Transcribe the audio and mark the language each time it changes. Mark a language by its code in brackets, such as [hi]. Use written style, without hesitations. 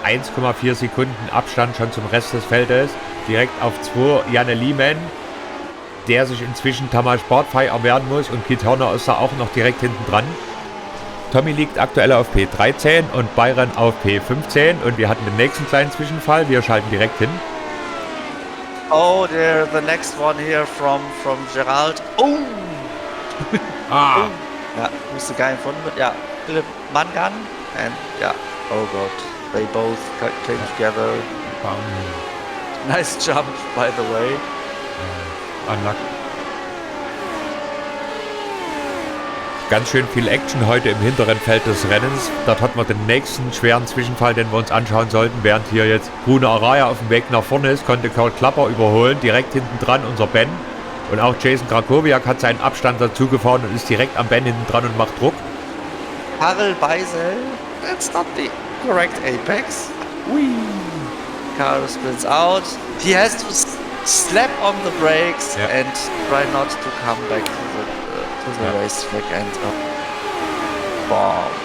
[de] 1,4 Sekunden Abstand schon zum Rest des Feldes. Direkt auf 2 Janne Lehmann, der sich inzwischen Tamas Sportfei erwehren muss. Und Keith Turner ist da auch noch direkt hinten dran. Tommy liegt aktuell auf P13 und Byron auf P15. Und wir hatten den nächsten kleinen Zwischenfall. Wir schalten direkt hin. [en] Oh, the next one here from Gerald. Oh! Ah! Yeah, who's the guy in front of it? Yeah, Philip Mangan. And yeah, oh god, they both came together. Nice jump, by the way. Unlucky. [de] Ganz schön viel Action heute im hinteren Feld des Rennens. Dort hat man den nächsten schweren Zwischenfall, den wir uns anschauen sollten. Während hier jetzt Bruno Araya auf dem Weg nach vorne ist, konnte Kurt Klapper überholen. Direkt hinten dran unser Ben. Und auch Jason Krakowiak hat seinen Abstand dazu gefahren und ist direkt am Ben hinten dran und macht Druck. [en] Karel Beisel, that's not the correct apex. Whee! Karel spins out. He has to slap on the brakes and try not to come back to the racetrack and bomb.